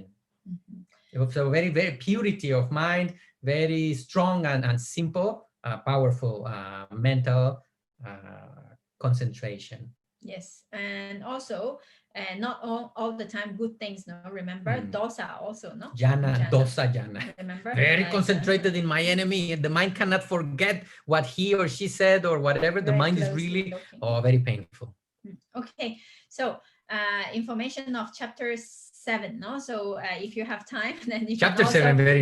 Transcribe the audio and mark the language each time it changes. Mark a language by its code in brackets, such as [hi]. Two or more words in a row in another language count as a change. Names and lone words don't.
[en] So very, very purity of mind, very strong and simple, powerful mental concentration. Yes, and also not all the time good things, no? Remember, dosa also, no? [pi] Jhana, dosa jhana. [en] Remember? Very concentrated in my enemy. The mind cannot forget what he or she said or whatever. The mind is really, very painful. Okay, so information of chapter 7, no? So if you have time, then you chapter can also 7, very